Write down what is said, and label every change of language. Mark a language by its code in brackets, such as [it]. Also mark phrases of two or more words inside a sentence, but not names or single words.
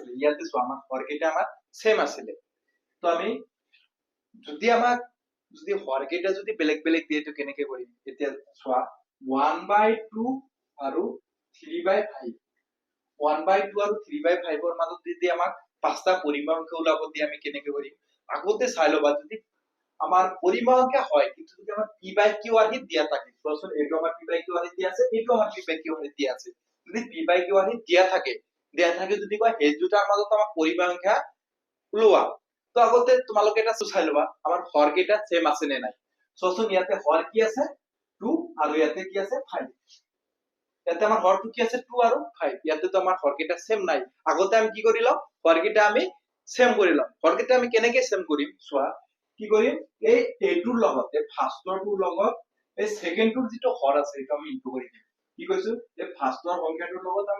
[as] ইয়াতে চোৱা আমাৰ হৰ কেইটা আমাৰ সেম আছিল তো আমি যদি আমাক যদি হৰ কেইটা যদি বেলেগ বেলেগ দিয়ে তো কেনেকে কৰিম এতিয়া চোৱা 1/2 আৰু 3/5 1/2 আৰু 3/5 ৰ মাজত যদি আমাক পাঁচটা পৰিমাণ ওলাব দিয়ে আমি কেনেকে কৰিম আগতে চাই লবা যদি আমার পরিমাণ সংখ্যা হয় কিন্তু যদি আমার p বাই q আর হিট দিয়া থাকে প্রশ্ন এটো আমার p বাই q আর হিট দিয়া আছে এটো আমার p বাই q আর হিট দিয়া আছে যদি p বাই q আর হিট দিয়া থাকে যদি কয় এই দুটাৰ মাজত আমার পরিমাণ সংখ্যা ওলোৱা তো আগতে তোমালোকে এটা চাই লবা আমার হর কেইটা সেম আছে নে নাই চোন ইয়াতে হর কি আছে 2 আৰু ইয়াতে কি আছে 5 ইয়াতে আমার হরটো কি আছে 2 আৰু 5 ইয়াতে তো আমার হরকেটা সেম নাই আগতে আমি কি করিলাম হরকেটা আমি সেম করিলাম হরকেটা আমি কেনেকে সেম কৰিম সোৱা কি কৰিম এই এইটোৰ লগত এই ফাৰ্ষ্টৰটোৰ লগত এই সেকেন্ডটোৰ যেটো হৰ আছে এটা আমি ইনটু কৰি দিম কি কৈছো এই ফাৰ্ষ্টৰ সংখ্যাটোৰ লগত আমি